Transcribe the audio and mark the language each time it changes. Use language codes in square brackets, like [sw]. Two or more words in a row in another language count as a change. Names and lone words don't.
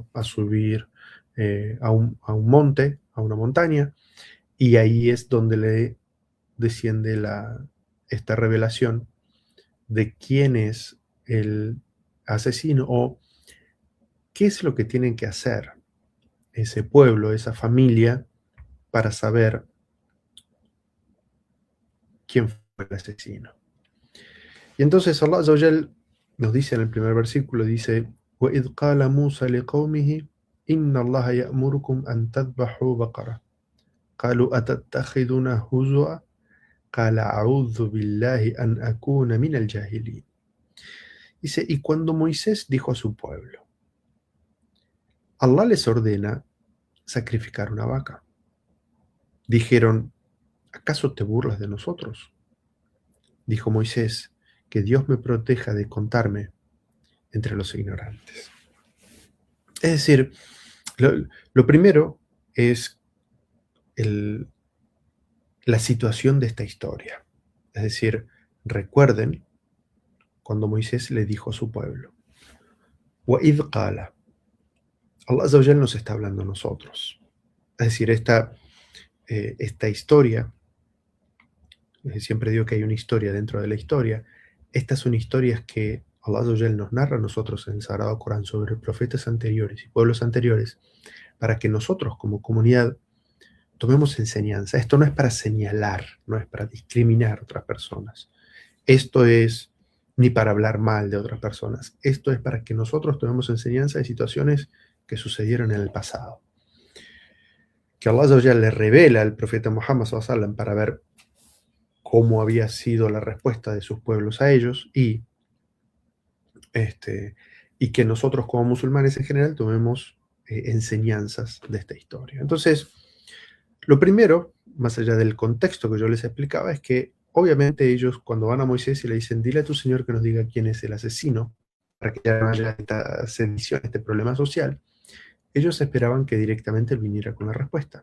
[es] a subir a un monte, a una montaña, y ahí es donde le desciende esta revelación de quién es el asesino o qué es lo que tienen que hacer ese pueblo, esa familia, para saber quién fue el asesino. Y entonces [ar] الله عز وجل [es] nos dice en el primer versículo, dice, [ar] وَإِذْ قَالَ مُوسَى لِقَوْمِهِ إِنَّ اللَّهَ يَأْمُرُكُمْ أَن تَذْبَحُوا بَقَرَةً قَالُوا أَتَتَّخِذُنَا هُزُوًا قَالَ أَعُوذُ بِاللَّهِ أَنْ أَكُونَ مِنَ الْجَاهِلِينَ. [es] Dice, y cuando Moisés dijo a su pueblo, Allah les ordena sacrificar una vaca. Dijeron, ¿acaso te burlas de nosotros? Dijo Moisés, que Dios me proteja de contarme entre los ignorantes. Es decir, lo primero es la situación de esta historia. Es decir, recuerden cuando Moisés le dijo a su pueblo, [ar] وَإِذْ قَالَ. الله عز وجل [es] nos está hablando a nosotros. Es decir, esta historia, siempre digo que hay una historia dentro de la historia, estas son historias que [ar] الله عز وجل [es] nos narra a nosotros en el Sagrado Corán sobre profetas anteriores y pueblos anteriores, para que nosotros como comunidad tomemos enseñanza. Esto no es para señalar, no es para discriminar a otras personas. Esto es ni para hablar mal de otras personas. Esto es para que nosotros tomemos enseñanza de situaciones que sucedieron en el pasado. Que [ar] الله عز وجل [es] le revela al profeta Muhammad [ar] صلى الله عليه وسلم [es] para ver cómo había sido la respuesta de sus pueblos a ellos y que nosotros como musulmanes en general tomemos enseñanzas de esta historia. Entonces, lo primero, más allá del contexto que yo les explicaba, es que obviamente ellos cuando van a Moisés y le dicen, dile a tu Señor que nos diga quién es el asesino, para que ya no haya esta sedición, este problema social, ellos esperaban que directamente él viniera con la respuesta.